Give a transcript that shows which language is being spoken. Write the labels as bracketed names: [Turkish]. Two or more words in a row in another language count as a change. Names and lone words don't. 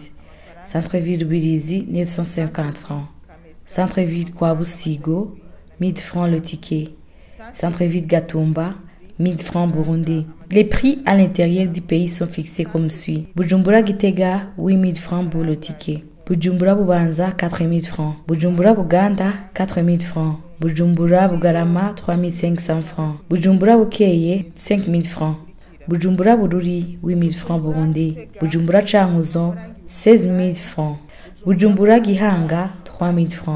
[French] Centre-ville Rubirizi, 950 francs. Centre-ville Kwabusigo, 1000 francs le ticket. Centre-ville Gatumba, 1000 francs burundais. Les prix à l'intérieur du pays sont fixés comme suit. Bujumbura Gitega, 8000 francs pour le ticket. Bujumbura Bubanza, 4000 francs. Bujumbura Buganda, 4000 francs. Bujumbura Bugarama, 3500 francs. Bujumbura Bukeye, 5000 francs. Bujumbura Bururi, 8000 francs burundais. Bujumbura Changuzo, 16000 francs. Bujumbura Gihanga, 3000 francs.